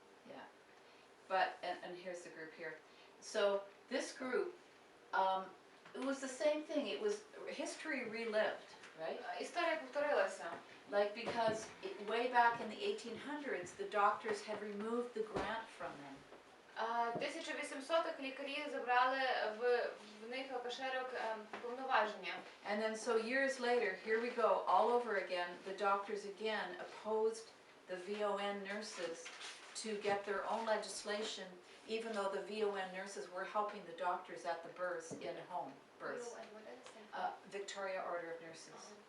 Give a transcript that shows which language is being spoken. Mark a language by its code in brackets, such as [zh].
[en] Yeah, but and here's the group here. So this group, it was the same thing. It was history relived, right? [uk] Історія повторилася. [en] Like because way back in the 1800s, the doctors had removed the grant from them. [uk] 1800-х лікарі забрали в них акушерок повноваження. [en] And then so years later, here we go, all over again, the doctors again opposed the VON nurses to get their own legislation, even though the VON nurses were helping the doctors at the births, in-home births. Victoria Order of Nurses.